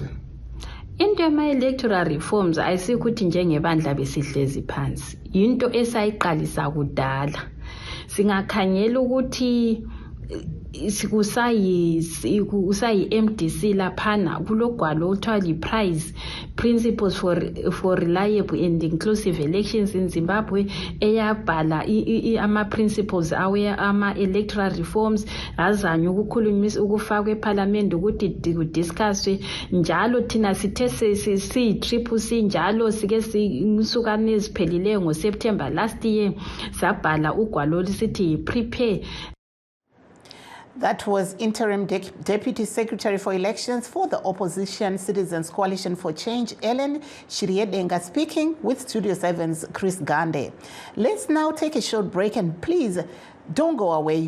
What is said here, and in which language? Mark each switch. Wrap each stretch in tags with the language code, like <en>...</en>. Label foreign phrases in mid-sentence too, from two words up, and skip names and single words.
<nd>Into yama-</nd> <en>electoral reforms</en> <nd>ayisikuthi njengebandla besihlezi phansi, into esayiqalisa kudala. Singakhangela ukuthi kusayi-MDC laphana kulogwalo okuthiwa li-</nd> <en>prize principles for reliable and inclusive elections in Zimbabwe</en> <nd>eyabhala ama-principles ama-</nd> <en>electoral reforms</en> <nd>azanye ukukhulumisa ukufakwa eParliament ukuthi kudiscusswe njalo thina sithe siyi-triple C njalo sike insukane eziphelileyo ngoSeptember</nd> <en>last year</en> <nd>sabhala ugwalo lisithi prepare.</nd> <en>That was Interim Deputy Secretary for Elections for the Opposition Citizens Coalition for Change, Ellen Shiriedenga, speaking with Studio 7's Chris Gande. Let's now take a short break, and please don't go away.</en>